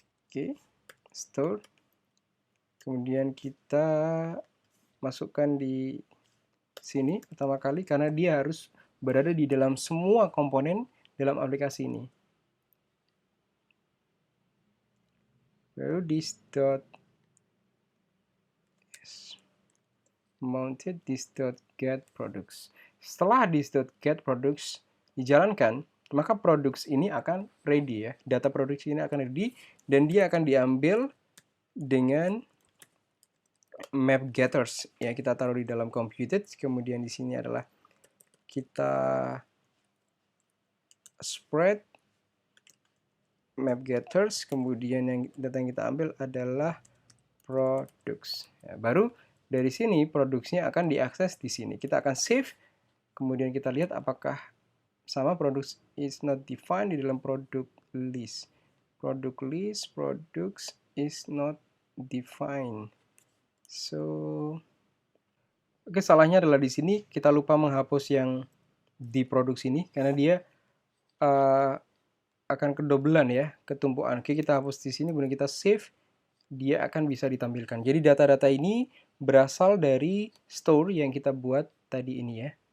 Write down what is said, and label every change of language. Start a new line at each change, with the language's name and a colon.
Indonesian: Oke, store. Kemudian kita masukkan di sini pertama kali karena dia harus berada di dalam semua komponen dalam aplikasi ini.
English: Lalu this dot mounted this dot get products.
Indonesian: Setelah this.getProducts dijalankan, maka products ini akan ready ya. Data produksi ini akan ready dan dia akan diambil dengan map getters ya. Kita taruh di dalam computed, kemudian di sini adalah kita spread map getters, kemudian yang data yang kita ambil adalah products. Ya, baru dari sini produksinya akan diakses di sini. Kita akan save, kemudian kita lihat apakah sama
English: products is not defined
Indonesian: di dalam product list.
English: Product list, products is not defined.
Indonesian: So, oke, salahnya adalah di sini kita lupa menghapus yang di produksi ini karena dia akan kedobelan ya, ketumpuan. Oke, kita hapus di sini, kemudian kita save, dia akan bisa ditampilkan. Jadi data-data ini berasal dari store yang kita buat tadi ini ya.